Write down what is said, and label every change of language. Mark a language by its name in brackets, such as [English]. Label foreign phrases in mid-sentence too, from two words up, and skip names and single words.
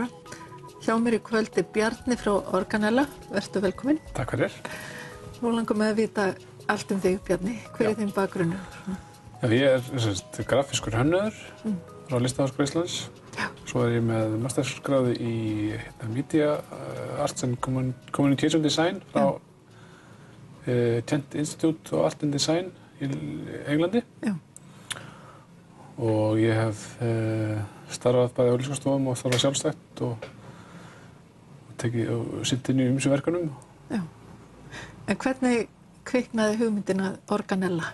[Icelandic] Hjá mér í kvöld Bjarni frá Organella, vertu velkominn. Takk fyrir. Nú langar mig að vita allt þig, Bjarni. Hver þinn bakgrunnur? Já, ég grafískur hönnuður frá Listaháskóla Íslands. Já. Svo ég með mastersgráðu í [English] Media Arts and Communication Design [Icelandic] frá Kent Institute of Art and Design í Englandi. Já. Og ég hef starfað bæði á auglýsingastofum og starfað sjálfstætt og sinnt inn í ýmsum verkefnum. Já. En hvernig kviknaði hugmyndin að Organella?